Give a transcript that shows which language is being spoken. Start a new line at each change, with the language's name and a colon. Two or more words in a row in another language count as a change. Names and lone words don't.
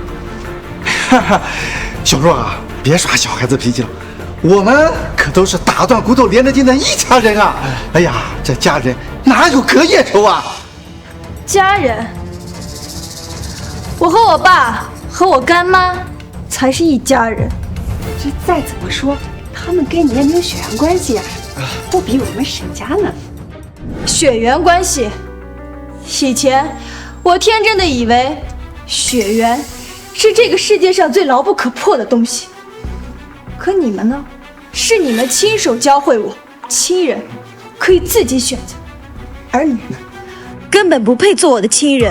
Chinese: 小若啊，別耍小孩子脾氣了，我們可都是打斷骨頭連着筋的一家人啊！哎呀，這家人哪有隔夜仇啊？家人，我和我爸和我乾媽才是一家人。這再怎麼說，他們跟你也沒有血緣關係啊，不比我們沈家呢。血緣關係，以前我天真的以為血緣是這個世界上最牢不可破的東西。可你們呢？是你們親手教會我，親人可以自己選擇，而你呢，根本不配做我的親人。